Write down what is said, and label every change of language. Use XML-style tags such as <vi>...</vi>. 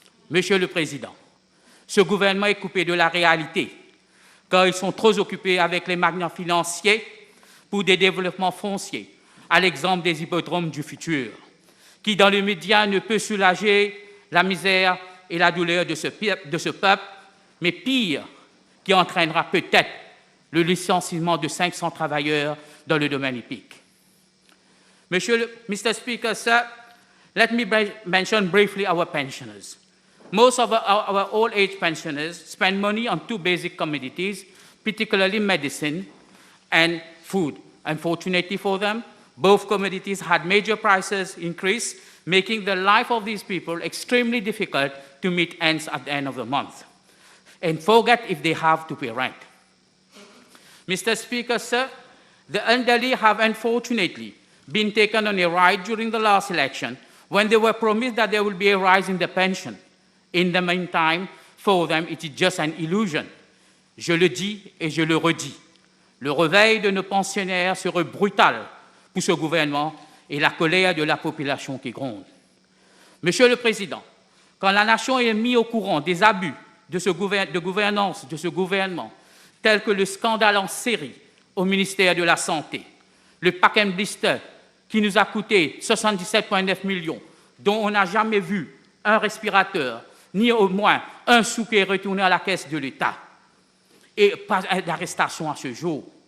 <fr>Monsieur le Président, ce gouvernement est coupé de la réalité, car ils sont trop occupés avec les magnats financiers pour des développements fonciers, à l'exemple des hippodromes du futur, qui dans les médias ne peut soulager la misère et la douleur de ce peuple, mais pire, qui entraînera peut-être le licenciement de 500 travailleurs dans le domaine hippique.</fr> <en>Mr. Speaker, sir, let me mention briefly our pensioners. Most of our old-age pensioners spend money on two basic commodities, particularly medicine and food. Unfortunately for them, both commodities had major prices increase, making the life of these people extremely difficult to meet ends at the end of the month, and forget if they have to pay rent. Mr. Speaker, sir, the elderly have unfortunately been taken on a ride during the last election when they were promised that there will be a rise in the pension. In the meantime, for them, it is just an illusion.</en> <fr>Je le dis et je le redis. Le réveil de nos pensionnaires serait brutal pour ce gouvernement et la colère de la population qui gronde. Monsieur le Président, quand la nation est mise au courant des abus de gouvernance de ce gouvernement, tels que le scandale en série au ministère de la Santé, le pack and blister qui nous a coûté 77,9 millions, dont on n'a jamais vu un respirateur, ni au moins un sou qui est retourné à la caisse de l'État, et pas d'arrestation à ce jour.</fr>